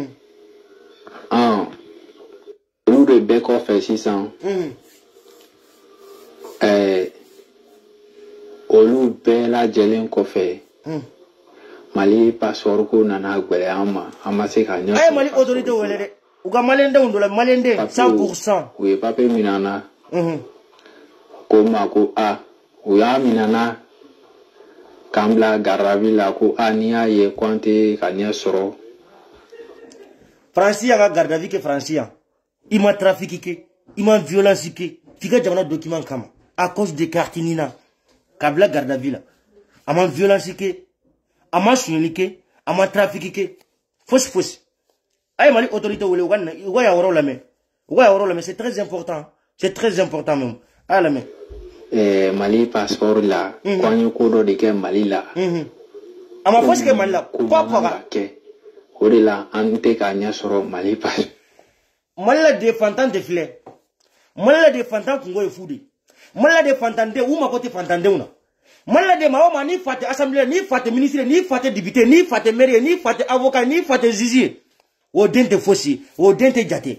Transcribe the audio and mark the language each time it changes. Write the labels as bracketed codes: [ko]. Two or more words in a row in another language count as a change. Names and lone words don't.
[bm] olu de bɛɛ kɔfɛ sisan olu bɛɛ lajɛlen kɔfɛ Mali passeport ko nana gwɛlɛya an ma an ma se ka ɲɛ sɔrɔ Mali autorité wele dɛ u ka maliyɛndenw dɔ la maliyɛnden 100% u ye papier minana ko ma ko u y'a minana k'an bila [fr] garde à vue [bm] la ko n'i y'a ye ko an tɛ ka ɲɛ sɔrɔ Faransi y'a ka [fr] garde à vue [bm] kɛ Faransi yan i ma trafic kɛ i ma violence kɛ f'i ka jamana document kama [fr] à cause de [bm] Cartinina k'a bila [fr] garde à vue [bm] la a ma violence kɛ a ma suɲɛli kɛ a ma trafic kɛ fosi fosi a ye Mali autorité wele u ka y'a yɔrɔ lamɛn [fr] c'est très important même [bm] a y'a lamɛn Mali passeport la ko an ye ko dɔ de kɛ Mali la a ma fosi kɛ Mali la ka kɛ o de la an tɛ k'a ɲɛ sɔrɔ Mali passeport Mali la de fantan de filɛ Mali la de fantan kungo ye fu de Mali la de fantanden u mako tɛ fantandenw na Mali la de maa o maa n'i fa tɛ assemblée n'i fa tɛ ministre n'i fa tɛ député n'i fa tɛ maire n'i fa tɛ avocat n'i fa tɛ juge o den tɛ fosi o den tɛ